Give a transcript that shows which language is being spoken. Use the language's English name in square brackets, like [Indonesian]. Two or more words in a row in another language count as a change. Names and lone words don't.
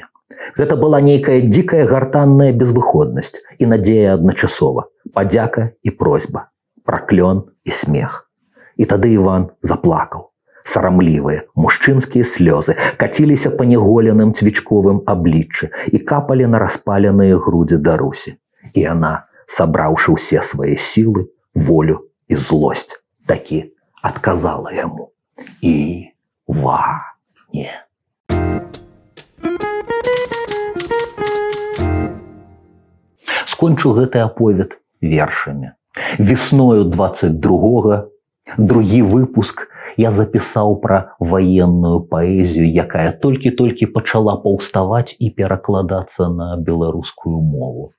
[Belarusian] Гэта была нейкая дзікая гартанная безвыходнасць і надзея адначасова, падзяка і просьба, праклён і смех. І тады Іван заплакаў. Сарамлівыя мужчынскія слёзы каціліся па няголеным цвічковым абліччы і капалі на распаленыя грудзі Дарусі. І яна, сабраўшы ўсе свае сілы, волю [Russian] и злость таки отказала ему. [Belarusian] Иване. Скончу гэты аповед вершамі. Весною 22-го, другі выпуск, я запісаў пра ваенную паэзію, якая толькі-толькі пачала паўставаць і перакладацца на беларускую мову.